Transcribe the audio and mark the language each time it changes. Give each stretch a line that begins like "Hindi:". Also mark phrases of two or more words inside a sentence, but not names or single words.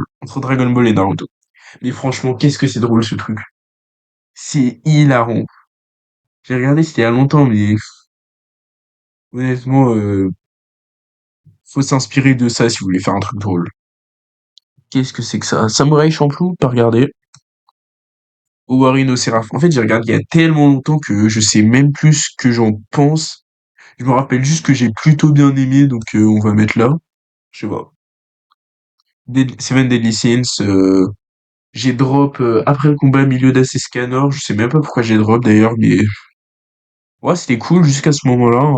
French: Entre Dragon Ball et Naruto. Mais franchement, qu'est-ce que c'est drôle ce truc. C'est hilarant. J'ai regardé, c'était il y a longtemps, mais honnêtement, faut s'inspirer de ça si vous voulez faire un truc drôle. Qu'est-ce que c'est que ça? Samurai Champloo, pas regardé. Owari no Seraph. En fait, j'ai regardé il y a tellement longtemps que je sais même plus ce que j'en pense. Je me rappelle juste que j'ai plutôt bien aimé, donc on va mettre là. Je sais pas. Seven Deadly Sins, j'ai drop après le combat milieu d'Assez Scanor. Je sais même pas pourquoi j'ai drop d'ailleurs, mais ouais, c'était cool jusqu'à ce moment-là.